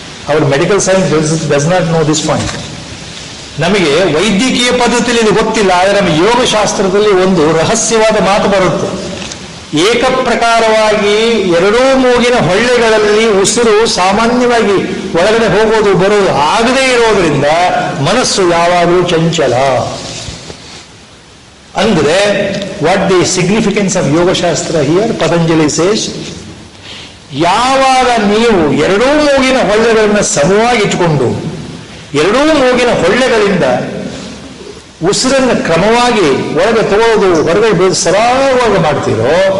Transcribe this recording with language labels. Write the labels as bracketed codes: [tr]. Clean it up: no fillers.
[en] Our medical science does not know this point. [kn] ನಮಗೆ ವೈದ್ಯಕೀಯ ಪದ್ಧತಿಯಲ್ಲಿ ಇದು ಗೊತ್ತಿಲ್ಲ, ಆದರೆ ನಮ್ಮ ಯೋಗಶಾಸ್ತ್ರದಲ್ಲಿ ಒಂದು ರಹಸ್ಯವಾದ ಮಾತು ಬರುತ್ತೆ. ಏಕಪ್ರಕಾರವಾಗಿ ಎರಡೂ ಮೂಗಿನ ಹೊಳ್ಳೆಗಳಲ್ಲಿ ಉಸಿರು ಸಾಮಾನ್ಯವಾಗಿ ಒಳಗಡೆ ಹೋಗೋದು ಬರೋದು ಆಗದೇ ಇರೋದ್ರಿಂದ ಮನಸ್ಸು ಯಾವಾಗಲೂ ಚಂಚಲ. ಅಂದ್ರೆ [en] what the significance of ಯೋಗಶಾಸ್ತ್ರ here, Patanjali says, [kn] ಯಾವಾಗ ನೀವು ಎರಡೂ ಮೂಗಿನ ಹೊಳ್ಳೆಗಳನ್ನ ಸಮವಾಗಿ ಇಟ್ಟುಕೊಂಡು ಎರಡೂ ಮೂಗಿನ ಹೊಳ್ಳೆಗಳಿಂದ ಉಸಿರನ್ನು ಕ್ರಮವಾಗಿ ಒಳಗೆ ತಗೊಳ್ಳೋದು ಹೊರಗಡೆ ಸರಾಗವಾಗಿ ಮಾಡ್ತೀರೋ,